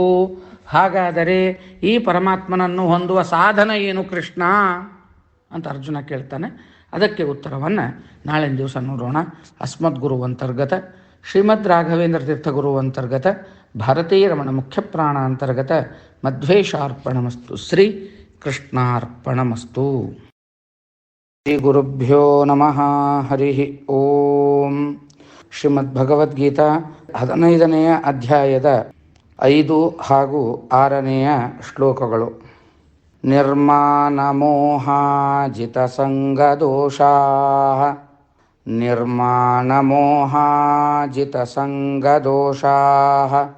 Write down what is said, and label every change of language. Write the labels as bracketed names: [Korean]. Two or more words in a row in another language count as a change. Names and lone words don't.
[Kannada] ಹಾಗಾದರೆ ಈ ಪರಮಾತ್ಮನನ್ನು ಹೊಂದುವ ಸಾಧನ ಏನು ಕೃಷ್ಣ ಅಂತ ಅರ್ಜುನ ಕೇಳ್ತಾನೆ. ಅದಕ್ಕೆ ಉತ್ತರವನ್ನು ನಾಳಿನ ದಿವಸ ನೋಡೋಣ. [Sanskrit] ಅಸ್ಮದ್ಗುರು ಅಂತರ್ಗತ ಶ್ರೀಮದ್ ರಾಘವೇಂದ್ರ ತೀರ್ಥಗುರು ಅಂತರ್ಗತ ಭಾರತೀಯ ರಮಣ ಮುಖ್ಯ ಪ್ರಾಣ ಅಂತರ್ಗತ ಮಧ್ವೇಶಾರ್ಪಣಮಸ್ತು. ಶ್ರೀ ಕೃಷ್ಣಾರ್ಪಣಮಸ್ತು. ಶ್ರೀ ಗುರುಭ್ಯೋ ನಮಃ. ಹರಿ ಓಂ. [Kannada] ಶ್ರೀಮದ್ಭಗವದ್ಗೀತಾ 15ನೆಯ ಅಧ್ಯಾಯದ 5 ಹಾಗೂ 6ನೆಯ ಶ್ಲೋಕಗಳು. [Sanskrit] ನಿರ್ಮಾಣಮೋಹಾಜಿತಸಂಗದೋಷಾಃ ನಿರ್ಮಾಣಮೋಹಾಜಿತಸಂಗದೋಷಾಃ